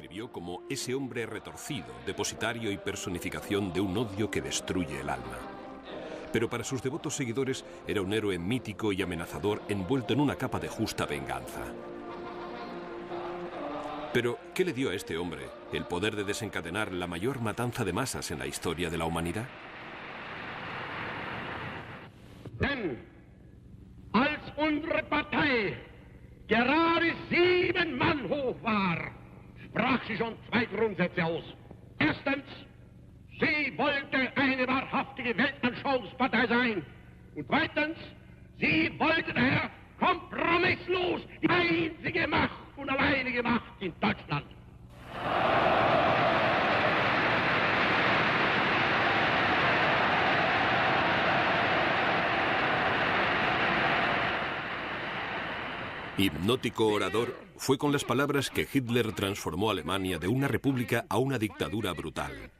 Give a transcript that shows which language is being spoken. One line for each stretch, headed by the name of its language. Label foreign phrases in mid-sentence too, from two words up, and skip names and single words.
Spanish: presentado como ese hombre retorcido, depositario y personificación de un odio que destruye el alma. Pero para sus devotos seguidores era un héroe mítico y amenazador envuelto en una capa de justa venganza. Pero, ¿qué le dio a este hombre el poder de desencadenar la mayor matanza de masas en la historia de la humanidad?
German: Denn als unsere Partei gerade 7 Mann hoch war, sprach sie schon 2 Grundsätze aus. Erstens, sie wollte eine wahrhaftige Weltanschauungspartei sein. Und zweitens, sie wollte daher kompromisslos die einzige Macht und alleinige Macht in Deutschland.
Spanish: Hipnótico orador, fue con las palabras que Hitler transformó a Alemania de una república a una dictadura brutal.